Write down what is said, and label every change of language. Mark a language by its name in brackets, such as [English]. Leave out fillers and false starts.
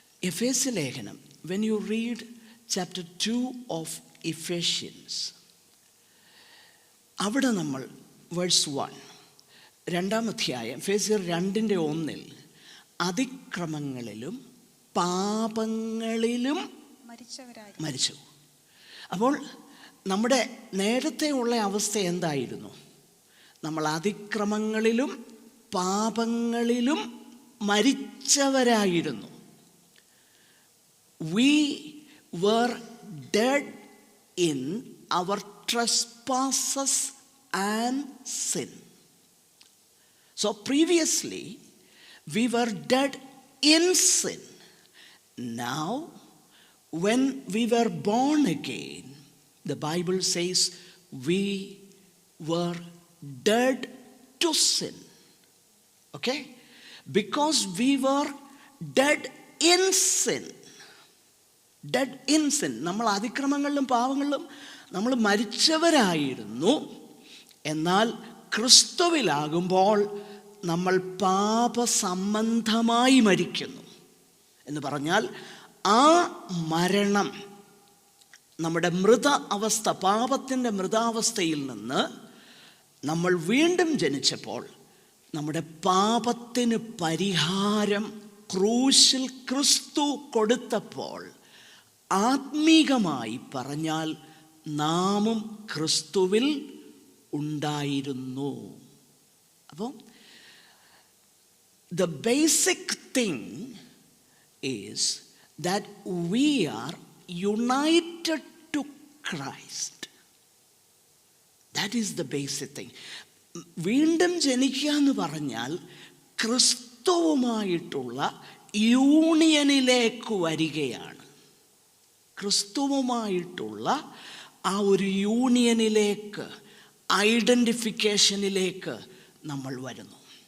[Malayalam] എഫേസ്യ ലേഖനം, [English] when you read chapter 2 of Ephesians, [Malayalam] അവിടെ നമ്മൾ വേഴ്സ് 1, 2-ാം അധ്യായം എഫേസ്യർ 2:1, അതിക്രമങ്ങളിലും പാപങ്ങളിലും മരിച്ചു. അപ്പോൾ നമ്മുടെ നേരത്തെ ഉള്ള അവസ്ഥ എന്തായിരുന്നു? നമ്മൾ അതിക്രമങ്ങളിലും പാപങ്ങളിലും മരിച്ചവരായിരുന്നു. [English] We were dead in our trespasses and sin. So previously we were dead in sin. Now when we were born again, the Bible says we were dead to sin. Okay? Because we were dead in sin, dead in sin. [Malayalam] നമ്മൾ അതിക്രമങ്ങളിലും പാവങ്ങളിലും നമ്മൾ മരിച്ചവരായിരുന്നു. എന്നാൽ ക്രിസ്തുവിലാകുമ്പോൾ നമ്മൾ പാപസംബന്ധമായി മരിക്കുന്നു. എന്ന് പറഞ്ഞാൽ ആ മരണം നമ്മുടെ പാപത്തിൻ്റെ മൃതാവസ്ഥയിൽ നിന്ന് നമ്മൾ വീണ്ടും ജനിച്ചപ്പോൾ നമ്മുടെ പാപത്തിന് പരിഹാരം ക്രൂശിൽ ക്രിസ്തു കൊടുത്തപ്പോൾ ആത്മീകമായി പറഞ്ഞാൽ നാമും ക്രിസ്തുവിൽ ഉണ്ടായിരുന്നു. അപ്പോൾ [English] the basic thing is that we are united to Christ. That is the basic thing. [Malayalam] വീണ്ടും ജനിക്കുക എന്ന് പറഞ്ഞാൽ ക്രിസ്തുവുമായിട്ടുള്ള യൂണിയനിലേക്ക് വരികയാണ്. ക്രിസ്തുവുമായിട്ടുള്ള ആ ഒരു യൂണിയനിലേക്ക്, ഐഡൻറ്റിഫിക്കേഷനിലേക്ക് നമ്മൾ വരുന്നു.